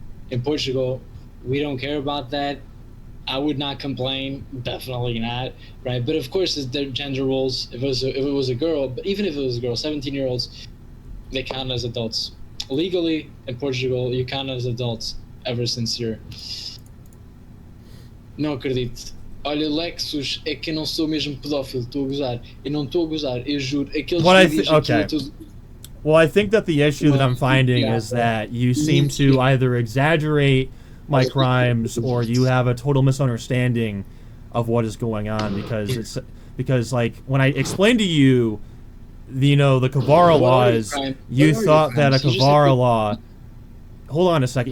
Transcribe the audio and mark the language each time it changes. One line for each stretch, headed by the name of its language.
English: In Portugal, we don't care about that. I would not complain, definitely not, right? But of course, it's their gender roles. If it was a girl, but even if it was a girl, 17-year-olds, they count as adults. Legally, in Portugal, you count as adults ever since you're...
Portuguese: Não acredito. Olha, Lexus, é que eu não sou mesmo pedófilo, estou a gozar. Eu não estou a gozar, eu juro. Aqueles
English: okay. Well, I think that the issue that I'm finding is that you seem to either exaggerate my crimes or you have a total misunderstanding of what is going on, because like when I explained to you the Kavara laws, you thought that a Kavara law... Hold on a second.